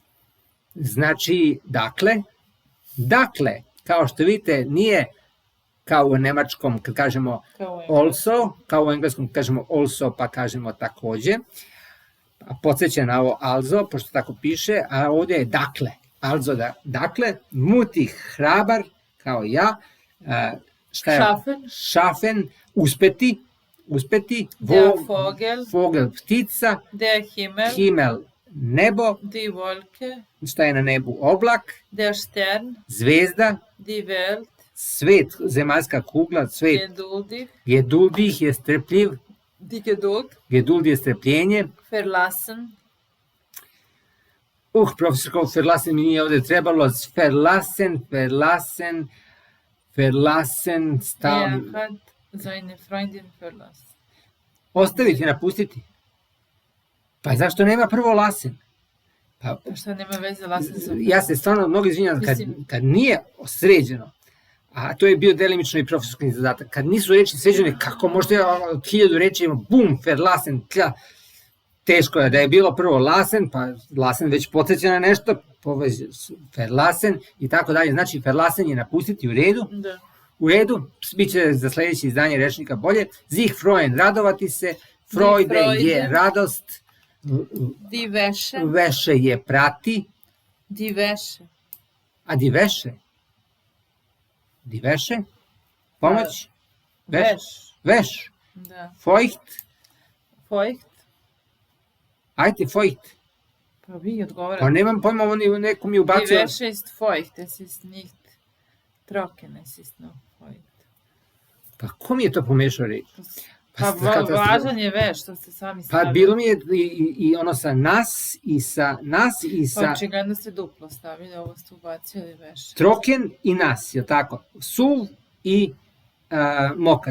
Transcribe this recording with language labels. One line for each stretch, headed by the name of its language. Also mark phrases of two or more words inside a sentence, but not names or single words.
Serbian: Znači, dakle, kao što vidite, nije kao u nemačkom kad kažemo also, kao u engleskom kad kažemo also pa kažemo takođe. Podsjeća na ovo also, pošto tako piše, a ovdje je dakle. Also dakle, mutig, hrabar, kao ja, šta je? Schaffen, uspeti,
German: der
Serbian: Vogel, ptica,
German: der
Serbian: Himmel, nebo,
German: die Wolke,
Serbian: šta je na nebu? Oblak,
German: der Stern,
Serbian: zvezda,
German: die Welt,
Serbian: svet, zemaljska kugla, svet, geduldig je strpljiv,
German: die Geduld,
Serbian: geduld je strpljenje,
German: verlassen,
Serbian: profesor, verlassen mi nije ovdje trebalo, verlassen, stav.
German: hat seine Freundin verlassen.
Serbian: Ostaviti, napustiti. Pa zašto nema prvo lassen? Pa što nema veze lassen sa... Ja se stvarno mnogo izvinjam, kad nije sređeno, a to je bio delimično i profesorski zadatak, kad nisu reči sređene, kako možete od 1000 reči imamo, bum, verlassen, teško je da je bilo prvo lassen, pa lassen već podsjeća na nešto, verlassen i tako dalje. Znači, verlassen je napustiti, u redu. Da. U redu, bit će za sledeće izdanje rečnika bolje.
German: Sich freuen,
Serbian: radovati se. Freude je radost.
German: Die Wäsche.
Serbian: Wäsche je prati.
German: Die Wäsche. A die Wäsche? Die Wäsche?
Serbian: Pomoć?
German: Wäsch. Wäsch.
Serbian: Da.
German: Feucht? Feucht.
Serbian: Ajde, feucht. Pa vi Pa odgovarate. nemam pojma, neko mi
German: Die
Serbian: ubacio.
German: Wäsche ist feucht. Es ist nicht trocken. Es ist noch feucht.
Serbian: Pa ko mi je to pomešao reč? Pa važan je veš, što ste sami Pa stavili. bilo mi je i ono sa nas i sa Pa očigledno ste duplo stavili, ovo ste ubacili veš. troken i nas, je tako? Suv i mokar.